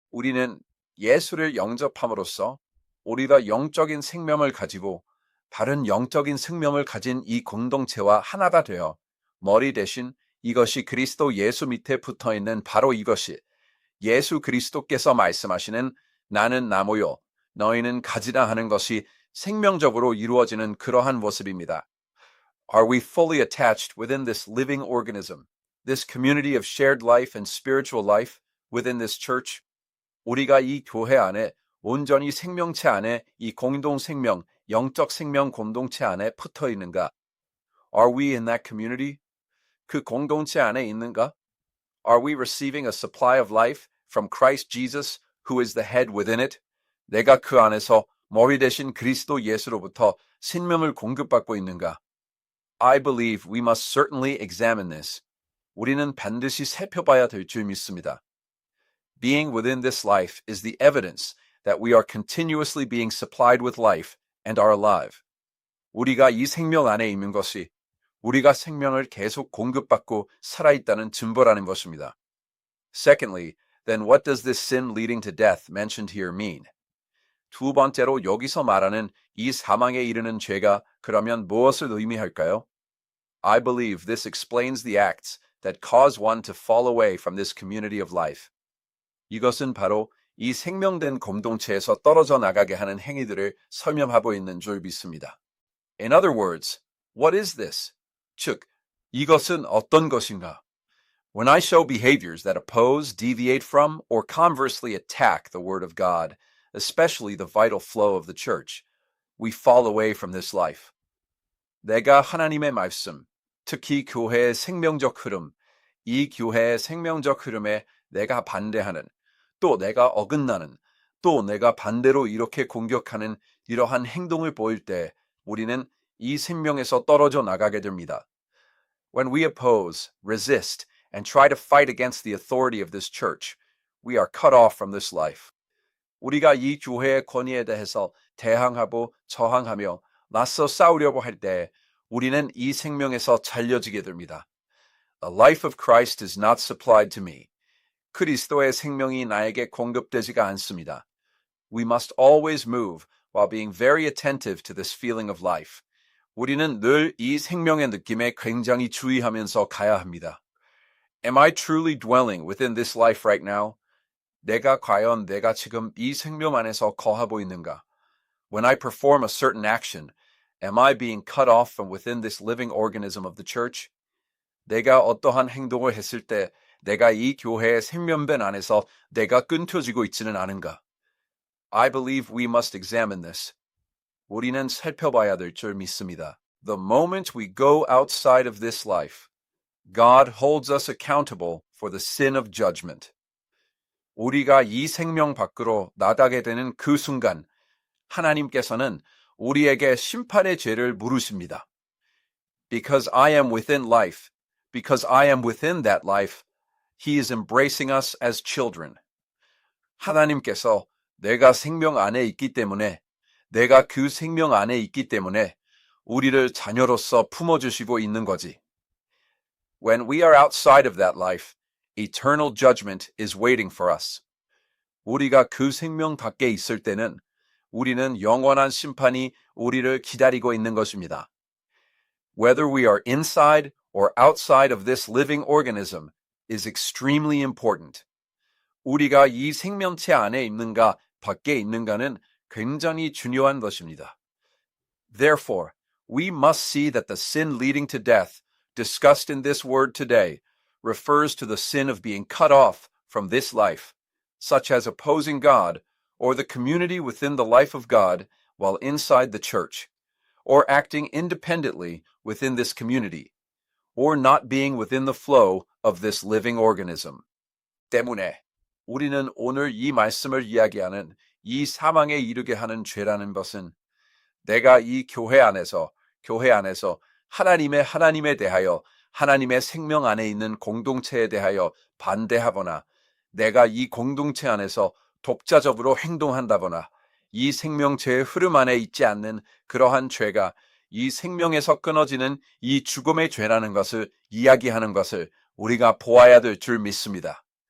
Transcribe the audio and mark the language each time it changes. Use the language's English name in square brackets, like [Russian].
[Korean] 우리는 예수를 영접함으로써 우리가 영적인 생명을 가지고 다른 영적인 생명을 가진 이 공동체와 하나가 되어 머리 대신 이것이 그리스도 예수 밑에 붙어 있는 바로 이것이 예수 그리스도께서 말씀하시는 나는 나무요 너희는 가지라 하는 것이 생명적으로 이루어지는 그러한 모습입니다. [English] Are we fully attached within this living organism, this community of shared life and spiritual life within this church? [Korean] 우리가 이 교회 안에 온전히 생명체 안에 이 공동 생명, 영적 생명 공동체 안에 붙어 있는가? [English] Are we in that community? [Korean] 그 공동체 안에 있는가? [English] Are we receiving a supply of life from Christ Jesus, who is the head within it? [Korean] 내가 그 안에서 머리 대신 그리스도 예수로부터 생명을 공급받고 있는가? [English] I believe we must certainly examine this. [Korean] 우리는 반드시 살펴봐야 될 줄 믿습니다. [English] Being within this life is the evidence that we are continuously being supplied with life and are alive. [Korean] 우리가 이 생명 안에 있는 것이 우리가 생명을 계속 공급받고 살아있다는 증거라는 것입니다. [English] Secondly, then what does this sin leading to death mentioned here mean? [Korean] 두 번째로 여기서 말하는 이 사망에 이르는 죄가 그러면 무엇을 의미할까요? [English] I believe this explains the acts that cause one to fall away from this community of life. [Korean] 이것은 바로 이 생명된 공동체에서 떨어져 나가게 하는 행위들을 설명하고 있는 줄 믿습니다. [English] In other words, what is this? [Korean] 즉, 이것은 어떤 것인가? [English] When I show behaviors that oppose, deviate from, or conversely attack the Word of God, especially the vital flow of the church, we fall away from this life. [Korean] 내가 하나님의 말씀, 특히 교회의 생명적 흐름, 이 교회의 생명적 흐름에 내가 반대하는, 또 내가 어긋나는, 또 내가 반대로 이렇게 공격하는 이러한 행동을 보일 때 우리는 이 생명에서 떨어져 나가게 됩니다. [English] When we oppose, resist, and try to fight against the authority of this church, we are cut off from this life. [Korean] 우리가 이 교회의 권위에 대해서 대항하고 저항하며 맞서 싸우려고 할 때 우리는 이 생명에서 잘려지게 됩니다. [English] The life of Christ is not supplied to me. [Korean] 그리스도의 생명이 나에게 공급되지가 않습니다. [English] We must always move while being very attentive to this feeling of life. [Korean] 우리는 늘 이 생명의 느낌에 굉장히 주의하면서 가야 합니다. [English] Am I truly dwelling within this life right now? [Korean] 내가 과연 내가 지금 이 생명 안에서 거하고 있는가? [English] When I perform a certain action, am I being cut off from within this living organism of the church? [Korean] 내가 어떠한 행동을 했을 때 내가 이 교회의 생명변 안에서 내가 끊겨지고 있지는 않은가? [English] I believe we must examine this. [Korean] 우리는 살펴봐야 될 줄 믿습니다. [English] The moment we go outside of this life, God holds us accountable for the sin of judgment. [Korean] 우리가 이 생명 밖으로 나가게 되는 그 순간 하나님께서는 우리에게 심판의 죄를 물으십니다. [English] Because I am within life, because I am within that life, He is embracing us as children. [Korean] 하나님께서 내가 생명 안에 있기 때문에, 내가 그 생명 안에 있기 때문에 우리를 자녀로서 품어주시고 있는 거지. [English] When we are outside of that life, eternal judgment is waiting for us. [Korean] 우리가 그 생명 밖에 있을 때는 우리는 영원한 심판이 우리를 기다리고 있는 것입니다. [English] Whether we are inside or outside of this living organism is extremely important. [Korean] 우리가 이 생명체 안에 있는가 밖에 있는가는 굉장히 중요한 것입니다. [English] Therefore, we must see that the sin leading to death discussed in this word today refers to the sin of being cut off from this life, such as opposing God or the community within the life of God while inside the church, or acting independently within this community, or not being within the flow of this living organism. [Korean] 때문에 우리는 오늘 이 말씀을 이야기하는 이 사망에 이르게 하는 죄라는 것은 내가 이 교회 안에서 하나님에 대하여 하나님의 생명 안에 있는 공동체에 대하여 반대하거나 내가 이 공동체 안에서 독자적으로 행동한다거나 이 생명체의 흐름 안에 있지 않는 그러한 죄가 이 생명에서 끊어지는 이 죽음의 죄라는 것을 이야기하는 것을 우리가 보아야 될 줄 믿습니다.